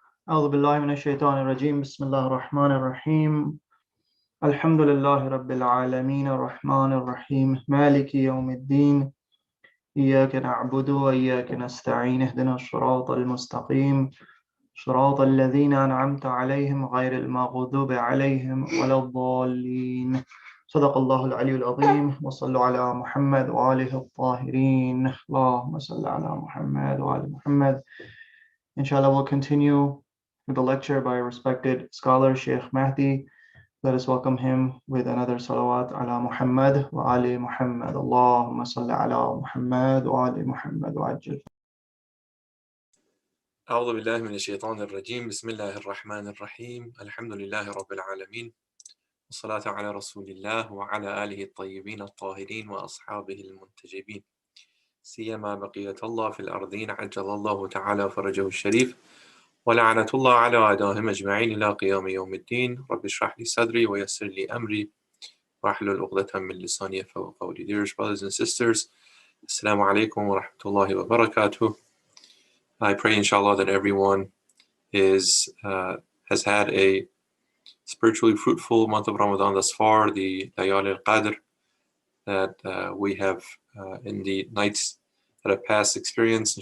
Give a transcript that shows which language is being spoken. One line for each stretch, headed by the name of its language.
Arabic: أعوذ بالله من الشيطان الرجيم بسم الله الرحمن الرحيم الحمد لله رب العالمين الرحمن الرحيم مالك يوم الدين إياك نعبد وإياك نستعين اهدنا الصراط المستقيم صراط الذين أنعمت عليهم غير المغضوب عليهم ولا الضالين صدق الله العلي العظيم وصلوا على محمد وآله الطاهرين اللهم صل على محمد وآل محمد.
English: Inshallah, we'll continue with the lecture by respected scholar Sheikh Mahdi. Let us welcome him with another
Arabic: salawat ala Muhammad wa ali Muhammad. Allahumma salli ala Muhammad wa ali Muhammad wa ajil. أعوذ بالله من الشيطان الرجيم بسم الله الرحمن الرحيم الحمد لله رب العالمين والصلاة على رسول الله وعلى آله الطيبين الطاهرين وأصحابه المنتجبين سيما بقية الله في الأرضين عجل الله تعالى فرجه الشريف ولعنة الله على أعدائهم أجمعين إلى قيام يوم الدين رب اشرح لي صدري ويسر لي أمري واحلل عقدة من لساني يفقهوا قولي.
English: Dear brothers and sisters,
Arabic: Assalamu alaikum wa rahmatullahi wa barakatuh.
English: I pray inshallah that everyone has had a spiritually fruitful month of Ramadan thus far, the Layal al-Qadr that we have in the nights that have passed experienced.